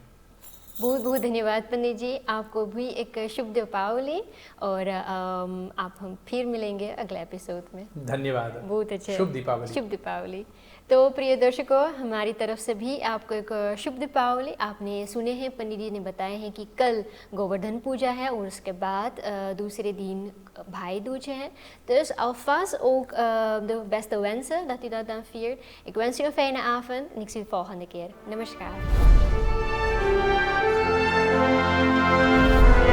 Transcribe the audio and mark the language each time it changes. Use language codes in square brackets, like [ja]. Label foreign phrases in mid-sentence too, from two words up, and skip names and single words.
[hi] बहुत बहुत धन्यवाद पंडित जी, आपको भी एक शुभ दीपावली और आप हम फिर मिलेंगे अगले एपिसोड में। धन्यवाद। बहुत अच्छे। शुभ दीपावली। शुभ दीपावली। तो प्रिय दर्शकों, हमारी तरफ से भी आपको एक शुभ दीपावली। आपने सुने हैं, पंडित जी ने बताए हैं कि कल गोवर्धन पूजा है और उसके बाद दूसरे दिन भाई दूज है. [nl] Dus alvast ook de beste wensen dat u dat dan viert. Ik wens u een fijne avond en ik zie u de volgende keer. Namaskar.